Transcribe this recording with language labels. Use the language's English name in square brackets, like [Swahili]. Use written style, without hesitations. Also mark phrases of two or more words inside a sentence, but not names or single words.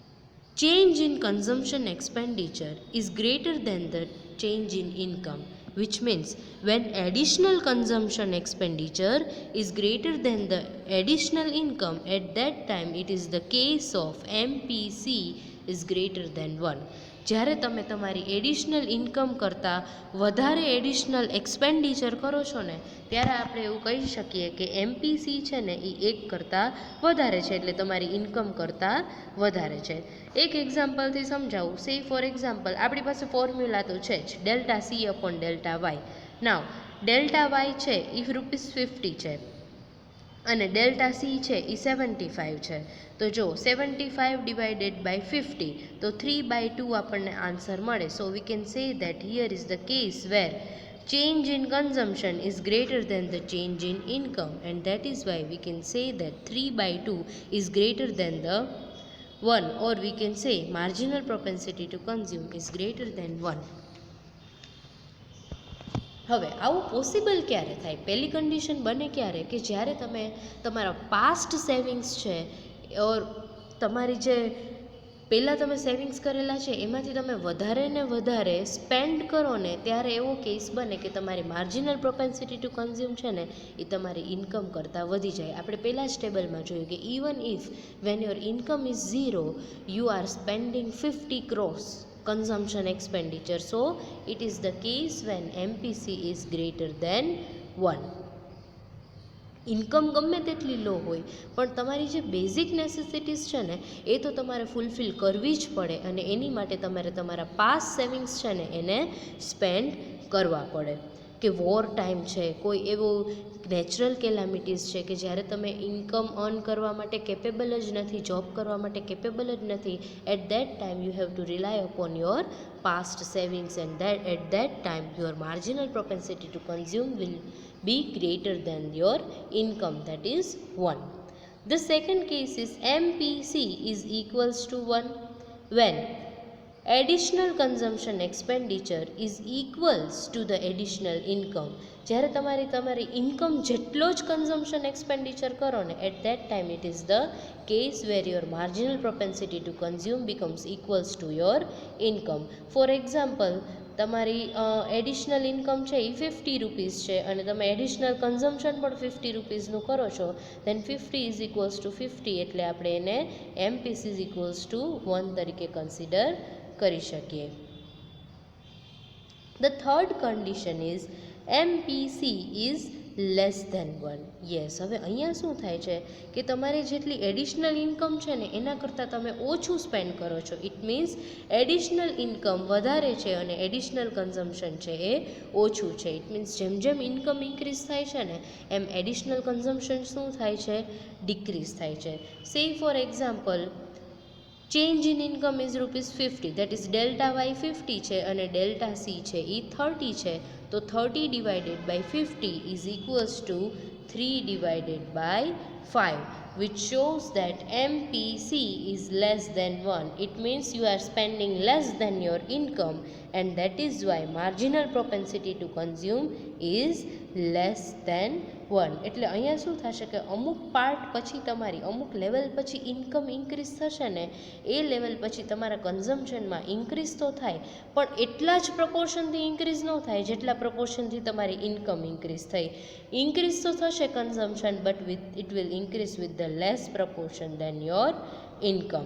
[English] When change in consumption expenditure is greater than the change in income, which means when additional consumption expenditure is greater than the additional income, at that time it is the case of MPC is greater than 1. [Gujarati] જ્યારે તમે તમારી [English] additional income [Gujarati] કરતાં વધારે [English] additional expenditure [Gujarati] કરો છો ને ત્યારે આપણે એવું કહી શકીએ કે એમપીસી છે ને એ 1 કરતાં વધારે છે, એટલે તમારી ઇન્કમ કરતાં વધારે છે. એક એક્ઝામ્પલથી સમજાવું. [English] say for example, [Gujarati] આપણી પાસે ફોર્મ્યુલા તો છે જ, [English] delta C upon delta Y. now delta Y [Gujarati] છે એ ₹50 છે અને [English] delta C [Gujarati] છે એ 75 છે. તો જો 75 [English] divided by [Gujarati] 50 તો 3/2 આપણને આન્સર મળે. [English] So we can say that here is the case where change in consumption is greater than the change in income, and that is why we can say that 3/2 is greater than the 1, or we can say marginal propensity to consume is greater than 1. [Gujarati] હવે આવું પોસિબલ ક્યારે થાય? પહેલી કન્ડિશન બને ક્યારે કે જ્યારે તમે તમારા [English] past savings [Gujarati] છે ઓર તમારી જે પહેલાં તમે સેવિંગ્સ કરેલા છે એમાંથી તમે વધારે ને વધારે સ્પેન્ડ કરો ને ત્યારે એવો કેસ બને કે તમારી [English] marginal propensity to consume [Gujarati] છે ને એ તમારી ઇન્કમ કરતાં વધી જાય. આપણે પહેલાં જ ટેબલમાં જોયું કે [English] even if when your income is 0 you are spending 50 crores consumption expenditure. So it is the case when MPC is greater than 1. [Gujarati] ઇન્કમ ગમે તેટલી લો હોય પણ તમારી જે [English] basic necessities [Gujarati] છે ને એ તો તમારે ફૂલફિલ કરવી જ પડે, અને એની માટે તમારે તમારા [English] past savings [Gujarati] છે ને એને સ્પેન્ડ કરવા પડે. કે વોર ટાઈમ છે, કોઈ એવો નેચરલ કેલામિટીઝ છે કે જ્યારે તમે ઇન્કમ અર્ન કરવા માટે કેપેબલ જ નથી, જોબ કરવા માટે કેપેબલ જ નથી, [English] at that time you have to rely upon your past savings, and that at that time your marginal propensity to consume will be greater than your income, that is 1. The second case is MPC is equals to 1 when additional consumption expenditure is equals to the additional income. [Gujarati] જ્યારે તમારી ઇન્કમ જેટલો જ કન્ઝમ્પશન એક્સપેન્ડિચર કરો ને [English] at that time it is the case where your marginal propensity to consume becomes equals to your income. for example, [Gujarati] તમારી [English] additional income [Gujarati] છે એ ₹50 છે અને તમે [English] additional consumption [Gujarati] પણ ₹50 કરો છો, [English] then 50 is equals to 50, [Gujarati] એટલે આપણે એને MPC [English] is equals to [Gujarati] 1 તરીકે કન્સિડર કરી શકીએ. [English] The third condition is MPC is less than 1. [Gujarati] યસ, હવે અહીંયા શું થાય છે કે તમારી જેટલી [English] additional income [Gujarati] છે ને એના કરતાં તમે ઓછું સ્પેન્ડ કરો છો. [English] it means additional income [Gujarati] વધારે છે અને [English] additional consumption [Gujarati] છે એ ઓછું છે. [English] it means [Gujarati] જેમ જેમ [English] income increase [Gujarati] થાય છે ને એમ [English] additional consumption [Gujarati] શું થાય છે? ડિક્રીઝ થાય છે. [English] say for example, change in income is ₹50, that is delta Y 50 [Gujarati] છે અને [English] delta C [Gujarati] છે એ 30 છે. [English] તો 30 divided by 50 is equals to 3 divided by 5, which shows that MPC is less than 1. It means you are spending less than your income, and that is why marginal propensity to consume is less than 1. [Gujarati] એટલે અહીંયા શું થશે કે અમુક પાર્ટ પછી તમારી અમુક લેવલ પછી [English] income increase [Gujarati] થશે ને એ લેવલ પછી તમારા કન્ઝમ્પશનમાં ઇન્ક્રીઝ તો થાય પણ એટલા જ પ્રપોર્શનથી ઇન્ક્રીઝ ન થાય જેટલા પ્રપોર્શનથી તમારી ઇન્કમ ઇન્ક્રીઝ થઈ. ઇન્ક્રીઝ તો થશે કન્ઝમ્પશન, [English] but it will increase with the less proportion than your income.